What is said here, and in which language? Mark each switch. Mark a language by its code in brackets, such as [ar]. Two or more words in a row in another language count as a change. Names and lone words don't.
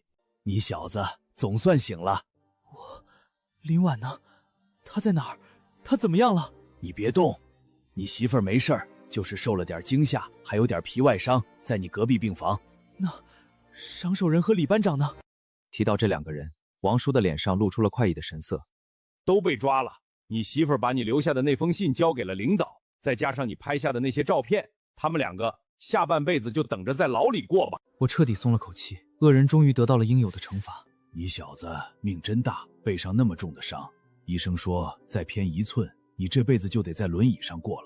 [zh] 你小子總算醒了。林婉呢？她在哪兒？她怎麼樣了？你別動，你媳婦兒沒事兒，就是受了點驚嚇，還有點皮外傷，在你隔壁病房。那賞手人和李班長呢？提到這2個人，王叔的臉上露出了快意的神色。都被抓了。你媳婦兒把你留下的那封信交給了領導，再加上你拍下的那些照片，他們2個下半輩子就等着在牢裡過吧。我徹底鬆了口氣，惡人終於得到了應有的懲罰。你小子命真大，背上那麼重的傷，醫生說再偏1寸，你這輩子就得在輪椅上過了。